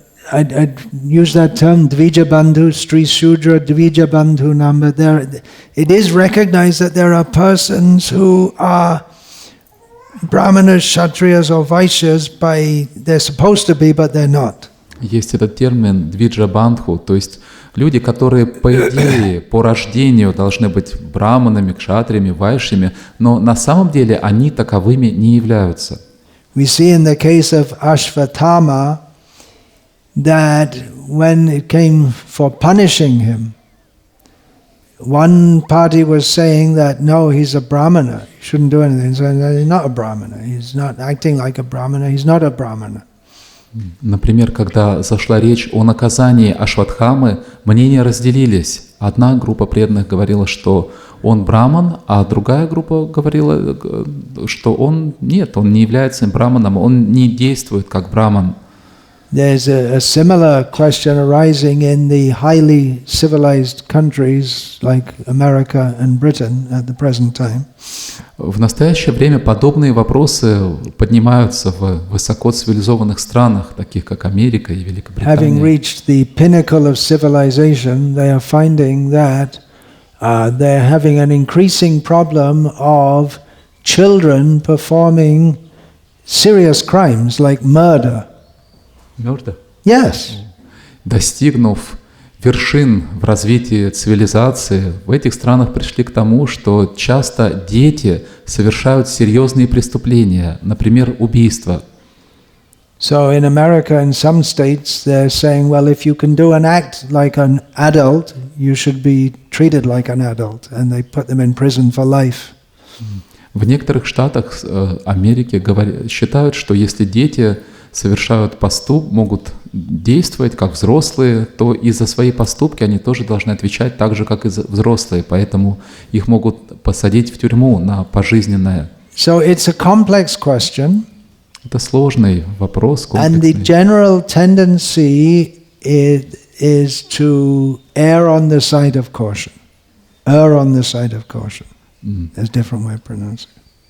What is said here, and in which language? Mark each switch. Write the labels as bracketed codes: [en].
[en] I'd use that term, Dvija Bandhu, Sri Shudra, Dvija Bandhu number. It is recognized that there are persons who are Brahmanas, Kshatriyas or Vaishyas they're supposed to be, but they're not. [ru] Есть этот термин двиджа бандху, то есть люди, которые, по идее, по рождению должны быть браманами, кшатриями, вайшями, но на самом деле они таковыми не являются. [en] We see in the case of Ashvatthama that when it came for punishing him, one party was saying that no, he's a brahmana, he shouldn't do anything. So he's not a brahmana, he's not acting like a brahmana, he's not a brahmana. [ru] Например, когда зашла речь о наказании Ашватхамы, мнения разделились. Одна группа преданных говорила, что он браман, а другая группа говорила, что он нет, он не является браманом, он не действует как браман. [en] There's a similar question arising in the highly civilized countries like America and Britain at the present time. [ru] В настоящее время подобные вопросы поднимаются в высокоцивилизованных странах, таких как Америка и [en] Having [ru] Великобритания. [en] reached the pinnacle of civilization, they are finding that they're having an increasing problem of children performing serious crimes like murder. [ru] Мёртво. [en] Yes. [ru] Достигнув вершин в развитии цивилизации, в этих странах пришли к тому, что часто дети совершают серьезные преступления, например, убийства. [en] So in America, in some states, they're saying, well, if you can do an act like an adult, you should be treated like an adult, and they put them in prison for life. [ru] В некоторых штатах Америки считают, что если дети совершают могут действовать как взрослые, то и за свои поступки они тоже должны отвечать так же, как и взрослые, поэтому их могут посадить в тюрьму на пожизненное. [en] So it's a complex question, [ru] Это сложный вопрос, [en] and the [ru] комплексный. [en] general tendency is to err on the side of caution. Err on the side of caution. There's a different way of pronouncing it.